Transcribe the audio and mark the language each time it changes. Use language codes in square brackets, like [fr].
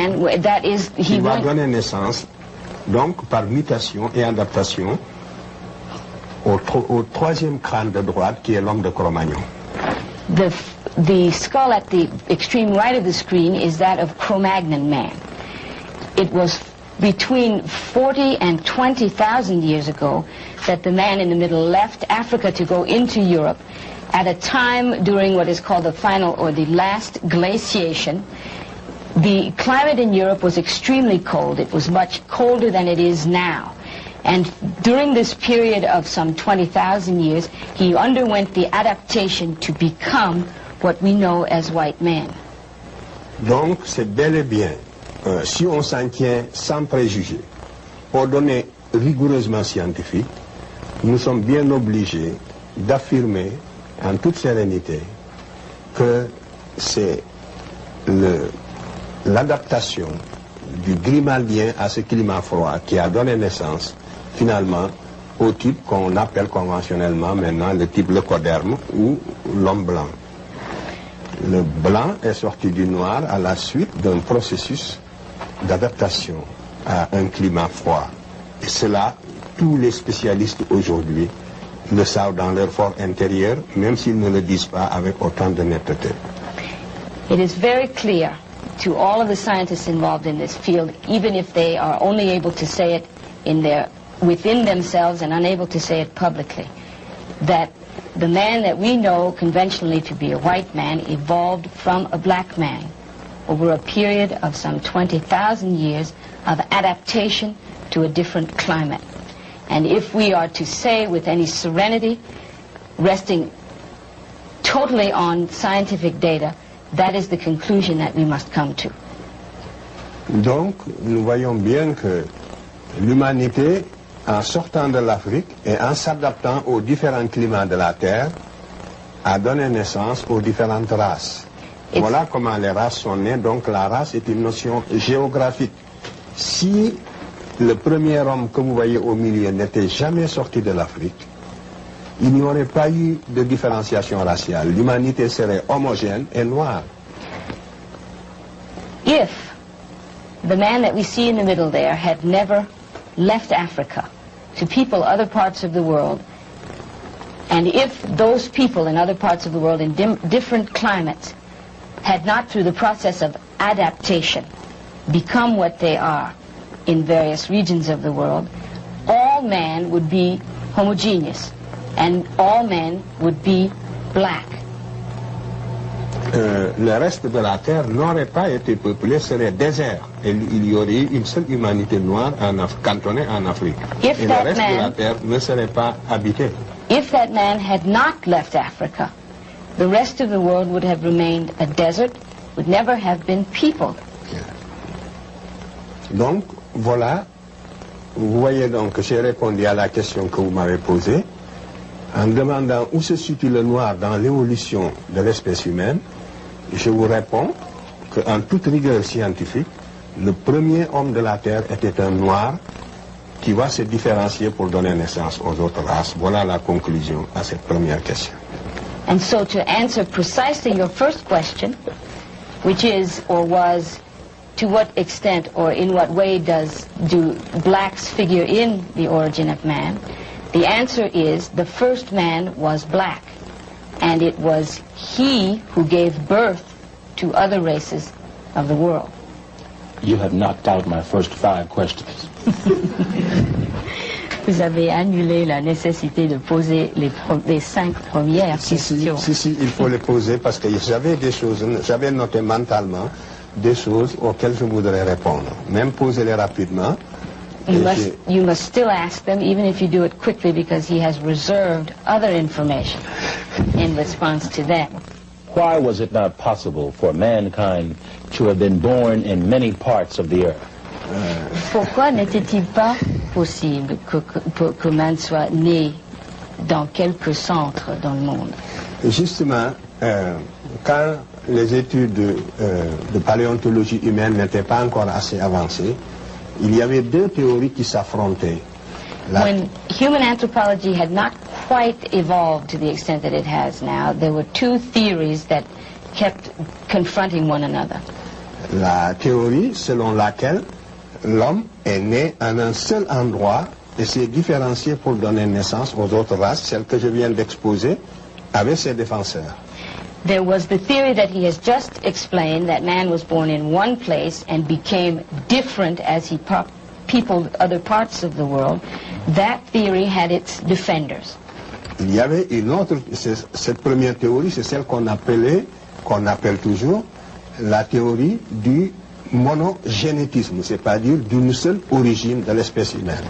[fr] Il va donner naissance, donc par mutation et adaptation, au troisième crâne de droite qui est l'homme de Cro-Magnon. [en] The skull at the extreme right of the screen is that of Cro-Magnon man. It was between 40 and 20,000 years ago that the man in the middle left Africa to go into Europe at a time during what is called the final or the last glaciation. The climate in Europe was extremely cold. It was much colder than it is now. And during this period of some 20,000 years, he underwent the adaptation to become what we know as white men. [fr] Donc, c'est bel et bien, si on s'en tient sans préjugés, aux données rigoureusement scientifiques, nous sommes bien obligés d'affirmer en toute sérénité que c'est l'adaptation du grimaldien à ce climat froid qui a donné naissance, finalement, au type qu'on appelle conventionnellement maintenant le type leucoderme ou l'homme blanc. Le blanc est sorti du noir à la suite d'un processus d'adaptation à un climat froid. Et cela, tous les spécialistes aujourd'hui le savent dans leur fort intérieur, même s'ils ne le disent pas avec autant de netteté. [en] It is very clear to all of the scientists involved in this field, even if they are only able to say it within themselves and unable to say it publicly, that the man that we know conventionally to be a white man evolved from a black man over a period of some 20,000 years of adaptation to a different climate. And if we are to say with any serenity, resting totally on scientific data, that is the conclusion that we must come to. [fr] Donc, nous voyons bien que l'humanité, en sortant de l'Afrique et en s'adaptant aux différents climats de la Terre, a donné naissance aux différentes races. Voilà comment les races sont nées. Donc la race est une notion géographique. Si le premier homme que vous voyez au milieu n'était jamais sorti de l'Afrique, il n'y aurait pas eu de différenciation raciale. L'humanité serait homogène et noire. [en] If the man that we see in the middle there had never left Africa to people other parts of the world, and if those people in other parts of the world in different climates had not, through the process of adaptation, become what they are in various regions of the world, all men would be homogeneous, and all men would be black. [fr] Le reste de la Terre n'aurait pas été peuplé, serait désert. Et il y aurait eu une seule humanité noire cantonnée en Afrique. Et le reste de la Terre ne serait pas habité. [en] If that man had not left Africa, the rest of the world would have remained a desert, would never have been peopled. [fr] Donc, voilà, vous voyez donc que j'ai répondu à la question que vous m'avez posée en demandant où se situe le noir dans l'évolution de l'espèce humaine. Je vous réponds qu'en toute rigueur scientifique, le premier homme de la Terre était un noir qui va se différencier pour donner naissance aux autres races. Voilà la conclusion à cette première question. [en] And so to answer precisely your first question, which is or was, to what extent or in what way do blacks figure in the origin of man, the answer is the first man was black, and it was he who gave birth to other races of the world. You have knocked out my first 5 questions. [fr] Vous avez annulé la nécessité de poser les 5 premières questions. Si, il faut les poser parce que j'avais des choses, j'avais noté mentalement des choses auxquelles je voudrais répondre. Même poser-les rapidement. [en] You must still ask them, even if you do it quickly, because he has reserved other information in response to them. Why was it not possible for mankind to have been born in many parts of the earth? [fr] Pourquoi n'était-il pas possible que man soit né dans quelques centres dans le monde? Justement, quand les études de paléontologie humaine n'étaient pas encore assez avancées, il y avait 2 théories qui s'affrontaient. [en] When human anthropology had not quite evolved to the extent that it has now, there were 2 theories that kept confronting one another. [fr] La théorie selon laquelle l'homme est né en un seul endroit et s'est différencié pour donner naissance aux autres races, celle que je viens d'exposer, avec ses défenseurs. [en] There was the theory that he has just explained, that man was born in one place and became different as he peopled other parts of the world. That theory had its defenders. [fr] Il y avait une autre, cette première théorie, c'est celle qu'on appelle toujours la théorie du monogénétisme, c'est-à-dire d'une seule origine de l'espèce humaine.